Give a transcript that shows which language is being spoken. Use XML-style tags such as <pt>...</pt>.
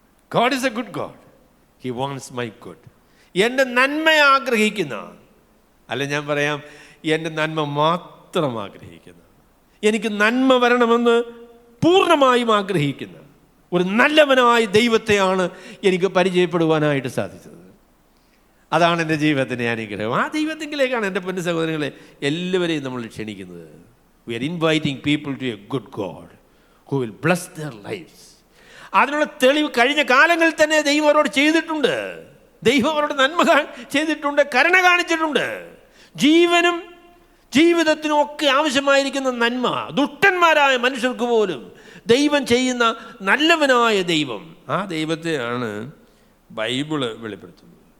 <en>God is a good God. He wants my good.</en> <ml>എൻ്റെ നന്മ ആഗ്രഹിക്കുന്ന, അല്ല ഞാൻ പറയാം, എൻ്റെ നന്മ മാത്രം ആഗ്രഹിക്കുന്ന, എനിക്ക് നന്മ വരണമെന്ന് പൂർണ്ണമായും ആഗ്രഹിക്കുന്ന ഒരു നല്ലവനായ ദൈവത്തെയാണ് എനിക്ക് പരിചയപ്പെടുവാനായിട്ട് സാധിച്ചത്. അതാണ് എൻ്റെ ജീവിതത്തിൻ്റെ അനുഗ്രഹം. ആ ദൈവത്തിലേക്കാണ് എൻ്റെ പൊന്നു സഹോദരങ്ങളെ എല്ലാവരെയും നമ്മൾ ക്ഷണിക്കുന്നത്.</ml> <en>We are inviting people to a good God who will bless their lives.</en> <ml>അതിനുള്ള തെളിവ് കഴിഞ്ഞ കാലങ്ങളിൽ തന്നെ ദൈവം അവരോട് ചെയ്തിട്ടുണ്ട്. ദൈവം അവരോട് നന്മ ചെയ്തിട്ടുണ്ട്, കരുണ കാണിച്ചിട്ടുണ്ട്. ജീവനും ജീവിതത്തിനും ഒക്കെ ആവശ്യമായിരിക്കുന്ന നന്മ ദുഷ്ടന്മാരായ മനുഷ്യർക്ക് പോലും ദൈവം ചെയ്യുന്ന നല്ലവനായ ദൈവം, ആ ദൈവത്തെയാണ് ബൈബിള് വെളിപ്പെടുത്തുന്നത്.</ml>